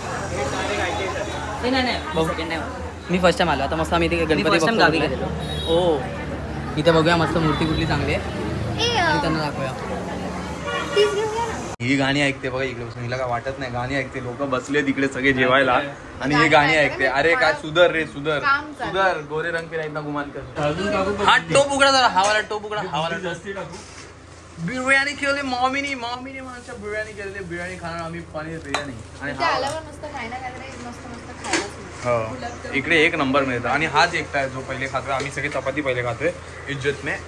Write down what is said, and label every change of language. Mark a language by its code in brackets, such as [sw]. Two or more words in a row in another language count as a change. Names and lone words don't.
[mr] नाही मी [en] first time [mr] आलो. आता मस्त आम्ही इथे गणपती बघतो. ओ इथे बघूया मस्त मूर्ती कुठली चांगली आहे आणि त्यांना दाखवूया. ही गाणी ऐकते बघा इकडे बसून. हिला काय वाटत नाही, गाणी ऐकते. लोक बसले तिकडे सगळे जेवायला आणि हे गाणी ऐकते. अरे काय सुधर रे सुधर सुधर. [hi] गोरे रंग पे ना गुमान कर. [mr] हा टोप उघडा जरा. हा वाला टोप उघडा. हा वाला बिर्याणी केली मॉमीनी माझ्या बिर्याणी केलेली. बिर्याणी खाणार आम्ही, पनीर बिर्याणी. आणि हो इकडे एक नंबर मिळतं. आणि हाच एकटा आहे जो पहिले खातोय. आम्ही सगळे चपाती पहिले खातोय [hi] इज्जत में.